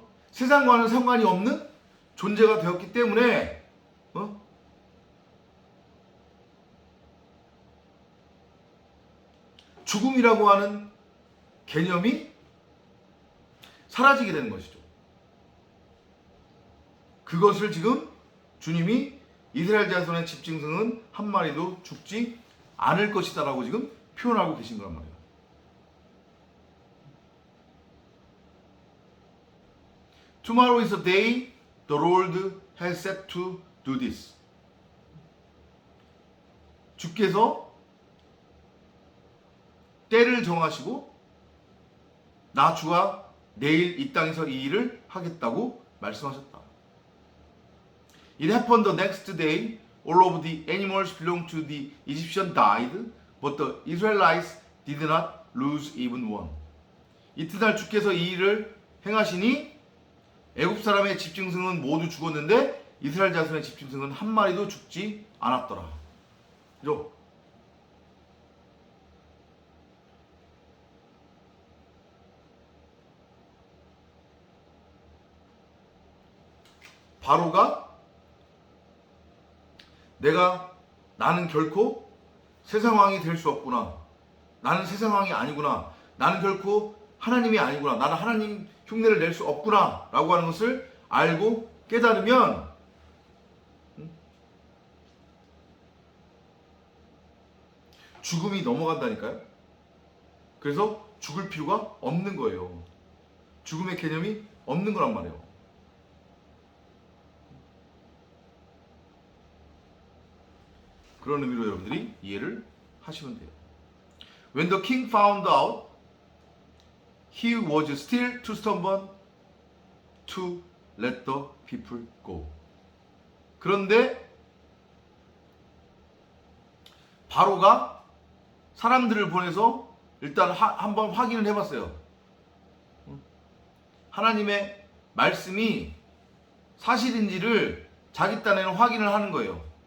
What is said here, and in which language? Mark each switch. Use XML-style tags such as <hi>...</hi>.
<ko>세상과는 상관이 없는 존재가 되었기 때문에 죽음이라고 하는 개념이 사라지게 되는 것이죠. 그것을 지금 주님이 이스라엘 자손의 집짐승은 한 마리도 죽지 않을 것이다 라고 지금 표현하고 계신 거란 말이에요.</ko> <en>Tomorrow is a day the Lord has set to do this.</en> <ko>주께서 때를 정하시고 나 주가 내일 이 땅에서 이 일을 하겠다고 말씀하셨다.</ko> <en>It happened the next day. All of the animals belonged to the Egyptian died, but the Israelites did not lose even one.</en> <ko>이튿날 주께서 이 일을 행하시니 애굽 사람의 집짐승은 모두 죽었는데 이스라엘 자손의 집짐승은 한 마리도 죽지 않았더라. 그죠? 바로가 나는 결코 세상왕이 될 수 없구나. 나는 세상왕이 아니구나. 나는 결코 하나님이 아니구나. 나는 하나님 흉내를 낼 수 없구나. 라고 하는 것을 알고 깨달으면 죽음이 넘어간다니까요. 그래서 죽을 필요가 없는 거예요. 죽음의 개념이 없는 거란 말이에요. 그런 의미로 여러분들이 이해를 하시면 돼요.</ko> <en>When the king found out he was still too stubborn to let the people go.</en> <ko>그런데 바로가 사람들을 보내서 일단 한번 확인을 해봤어요. 하나님의 말씀이 사실인지를 자기 딴에는 확인을 하는 거예요.</ko>